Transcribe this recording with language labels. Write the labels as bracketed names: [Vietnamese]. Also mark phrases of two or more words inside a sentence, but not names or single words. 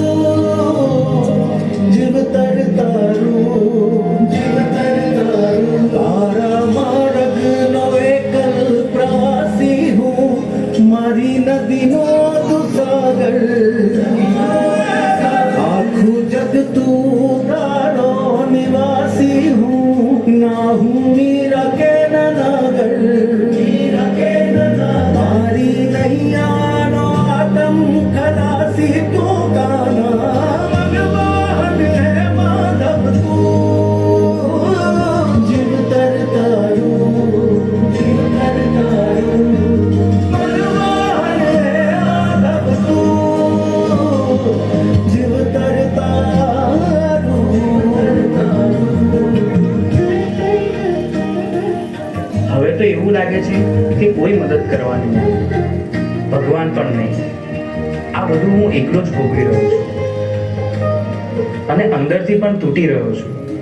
[Gujarati] જીવ તર તારૂ જીવ તર તારૂ તારા માર્ગ નો એકલ પ્રવાસી હું મારી નદી નો તું સાગર આખું જગ તું તારો નિવાસી હું ના હું મીરા કે મારી નૈયા નો આદમ ખલાસી તું ગાના મનમોહન હે માધવ તું જીવ તર તારૂ જીવ તર તારૂ મનમોહન હે માધવ તું જીવ તર તારૂ હવે તો એવું લાગે છે કે કોઈ મદદ કરવાની નહીં, ભગવાન પણ નહીં. આ બધું હું એકલો જ ભોગવી રહ્યો છું અને અંદરથી પણ તૂટી રહ્યો છું.